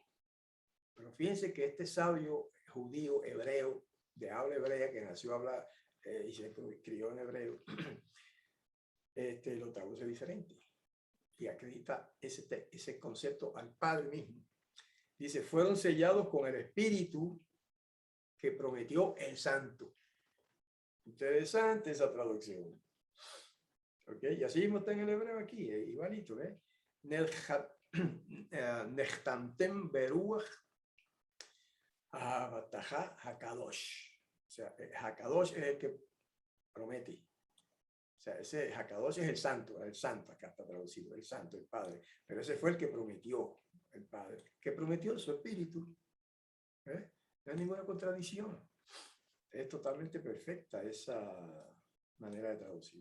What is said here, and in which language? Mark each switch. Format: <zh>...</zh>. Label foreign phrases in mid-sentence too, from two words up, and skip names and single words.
<es>Pero fíjense que este sabio judío hebreo, de habla hebrea, que nació a hablar y se crió en hebreo, lo traduce diferente y acredita ese concepto al Padre mismo. Dice, fueron sellados con el Espíritu que prometió el Santo. Interesante esa traducción. ¿Ok? Y así mismo está en el hebreo aquí, igualito, ¿eh?</es> <he>נחתמתם ברוח ההבטחה הקדוש.</he> <es>O sea, Hakadosh es el que promete. O sea, ese Hakadosh es el santo, acá está traducido, el santo, el Padre. Pero ese fue el que prometió, el Padre, que prometió su espíritu. ¿Eh? No hay ninguna contradicción. Es totalmente perfecta esa manera de traducir.</es>